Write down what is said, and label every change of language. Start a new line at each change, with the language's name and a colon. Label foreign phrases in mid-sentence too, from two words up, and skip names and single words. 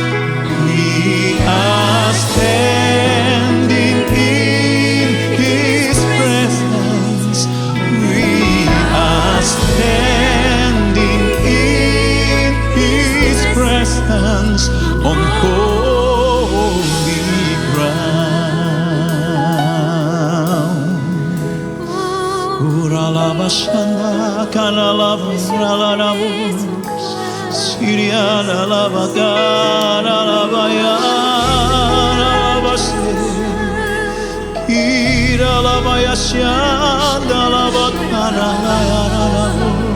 English: We are standing in His presence. We are standing in His presence on holy ground. Uralabashana kanalaburalanabu Siriana lavagana lavayana Ira lavayashanda lavagana lavayana.